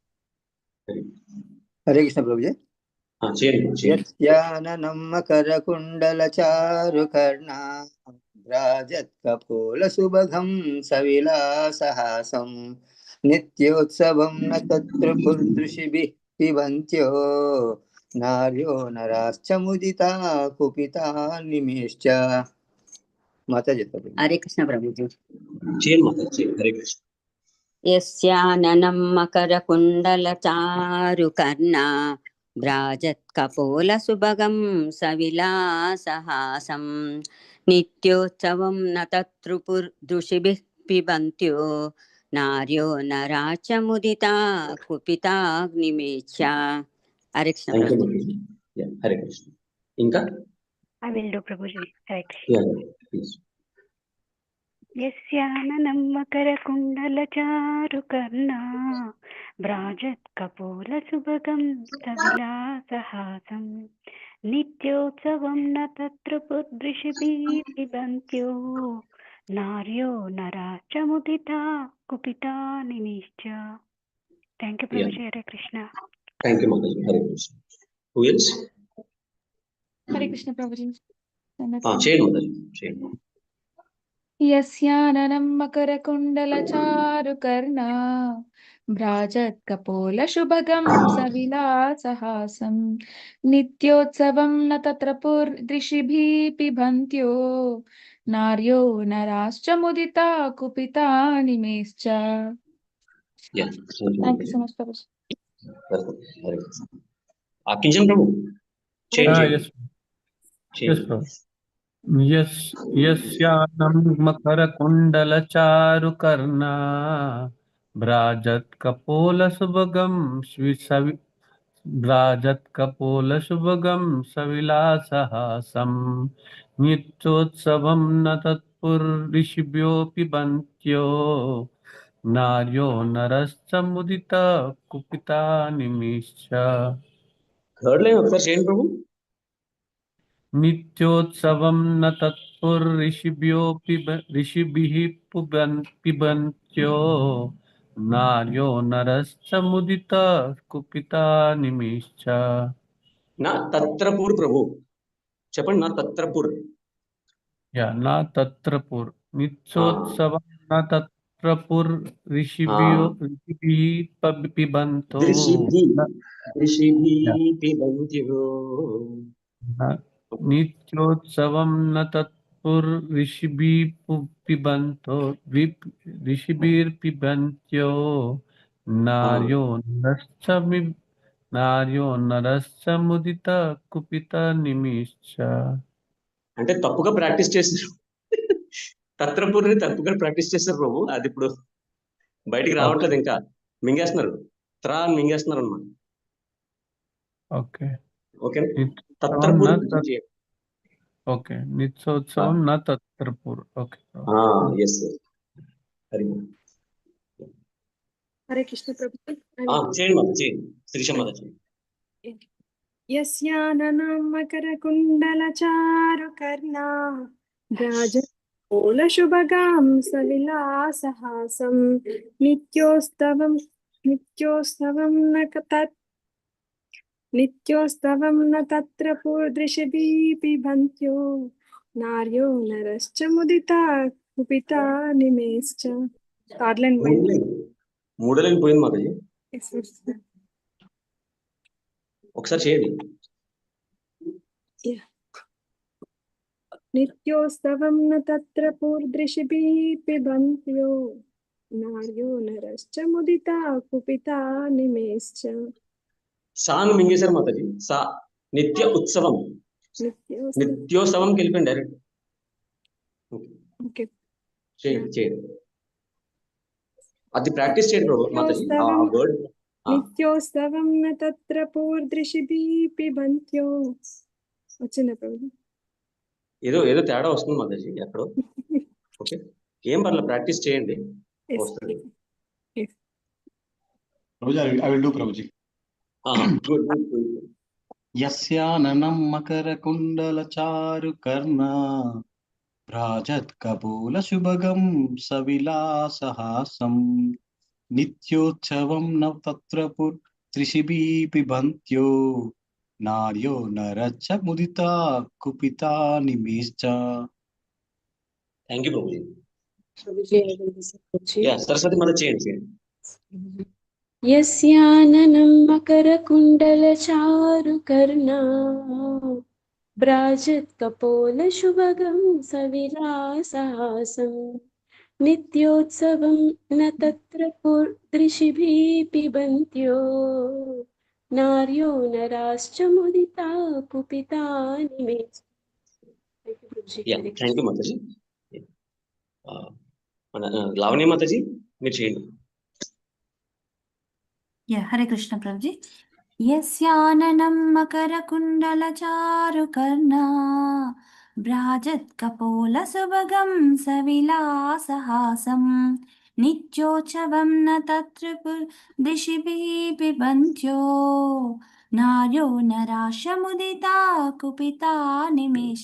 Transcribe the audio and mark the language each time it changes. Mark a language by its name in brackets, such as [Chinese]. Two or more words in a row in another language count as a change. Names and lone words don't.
[Telugu] హరే కృష్ణ ప్రభుజీ. [Sanskrit] యస్యాననం మకర కుండల చారు కర్ణ భ్రాజత్ కపోల సుభగం సవిలాసహాసం నిత్యోత్సవం న తత్ర పుర్దృషిభిః पिबन्त्यो नार्यो नराश्च मुदिता कुपिता निमेश्च। [Telugu] మాతాజీ హరే కృష్ణ ప్రభుజీ। చైన్ మాతాజీ హరే కృష్ణ। [Sanskrit] यस्याननं मकरकुण्डलचारुकर्णा भ्राजत्कपोलसुभगं सविलासहासं नित्योत्सवं न तत्रुपुर्दृशिभिः पिबन्त्यो नार्यो नरा च मुदिता कुपिताग्निमेच्छ। [Telugu] हरे कृष्ण प्रभु। హరే కృష్ణ. ఇంకా [English] I will do Prabhuji. Hare Krishna. Yeah, please. [Sanskrit] यस्याननं मकरकुण्डलचारुकर्णा भ्राजत्कपोलसुभगं सविलासहासं नित्योत्सवं न तत्र पुद्दृशिभिः पिबन्त्यो नार्यो नराश्च मुदिता कुपिता निमिश्च. [English] Thank you, Prabhuji. Hare Krishna. Thank you, Mataji. Hare Krishna. Who else? Hare Krishna Prabhuji. Chain Mataji. Chain. [Sanskrit] यस्याननं मकरकुण्डलचारुकर्णा भ्राजत्कपोलशुभगं सविलासहासं नित्योत्सवं न तत्र पुर्दृशिभिः पिबन्त्यो नार्यो नराश्च मुदिता कुपिता निमेश्च. [English] Yeah. Thank you so much, Prabhuji. Hare Krishna. Kinjan Prabhu. Chain. Yes, yes, Prabhu. [Sanskrit] यस्यानं मकरकुण्डलचारुकर्णा भ्राजत्कपोलसुभगं भ्राजत्कपोलसुभगं सविलासहासं नित्योत्सवं न तत्पुर्ऋषिभ्यो पिबन्त्यो नार्यो नरश्च मुदिता कुपिता निमिश्च. [English] Third line of the chain Prabhu. [Sanskrit] नित्योत्सवं न ऋषिभिः पिबन्त्यो नार्यो नरश्च मुदिता कुपिता निमिश्च. ना तत्रपुर प्रभु. [Telugu] చెప్పండి [Sanskrit] నా తత్రపుర్. न तत्रपुर नित्योत्सवं न तत्रपुर ऋषिभिः पिबन्तो ऋषिभिः पिबन्त्यो नित्योत्सवं न तत्पुर्ऋषिभिः पिबन्तो ऋषिभिर्पिबन्त्यो नार्यो नरश्च मुदिता कुपिता निमिश्च. [Telugu] అంటే తప్పుగా ప్రాక్టీస్ చేశారు. తత్రపుర్ని తప్పుగా ప్రాక్టీస్ చేశారు ప్రభు. అది ఇప్పుడు బయటికి రావట్లేదు, ఇంకా మింగేస్తున్నారు. త్రా మింగేస్తున్నారు అన్నమాట. ఓకే ఓకే. తత్రపుర్. ఓకే. [Sanskrit] నిత్యోత్సవం నా తత్రపుర్. [Telugu] ఓకే. [English] yes sir. Hare Krishna Prabhu. [Telugu] చేయండి మాత, చేయండి. శ్రీష మాత చేయండి. [Sanskrit] यस्याननं मकरकुण्डलचारुकर्णा भ्राजत्कपोलशुभगां सविलासहासं नित्योत्सवं न तत्र पूर्दृशिभिः पिबन्त्यो नार्यो नरश्च मुदिता कुपिता निमेश्च. [Telugu] మూడో లైన్ పోయింది మాతాజీ. ఒకసారి చేయండి. [Sanskrit] नित्योत्सवं न तत्र पूर्दृशिभिः पिबन्त्यो नार्यो नरश्च मुदिता कुपिता निमेश्च. [Telugu] సాను మింగేశారు మాతాజీ. [Sanskrit] సా నిత్య ఉత్సవం. [Telugu] నిత్యోత్సవంకి వెళ్ళిపోయింది డైరెక్ట్. చేయండి. అది ప్రాక్టీస్ చేయండి ప్రభు మాతాజీ. ఆ వర్డ్ [Sanskrit] నిత్యోత్సవం న తత్ర పూర్దృశిభిః పిబంత్యో. [Telugu] వచ్చిందా ప్రభు? ఏదో తేడా వస్తుంది మాతాజీ ఎక్కడో. ఓకే, ఏం పర్లేదు, ప్రాక్టీస్ చేయండి, వస్తుంది. [English] I will do Prabhuji. Good. यस्याननं मकरकुण्डलचारुकर्णा भ्राजत्कपोलशुभगं सविलासहासं नित्योत्सवं न तत्र पुर्दृशिभिः पिबन्त्यो नार्यो नरश्च मुदिता कुपिता निमेश्च. Thank you Prabhuji. Yeah, [Telugu] Saraswati Mata చేయండి. [Sanskrit] यस्याननं मकरकुण्डलचारुकर्णा व्राजत्कपोलशुभगं सविलासहासं नित्योत्सवं न तत्र दृशिभिः पिबन्त्यो नार्यो नराश्च मुदिता कुपिता निमे. [English] Thank you [Telugu] మాతాజీ. మన లావణ్య మాతాజీ మీరు చేయండి. హరే కృష్ణ ప్రభుజీ. [Sanskrit] యస్యాననం మకరకుండలచారుకర్ణా భ్రాజత్కపోలసుభగం సవిలాసహాసం నిత్యోత్సవం న తత్రిపుర్దృశిభిः పిబन्त्यो నార్యో నరాశముదితా కుపితా నిమేష.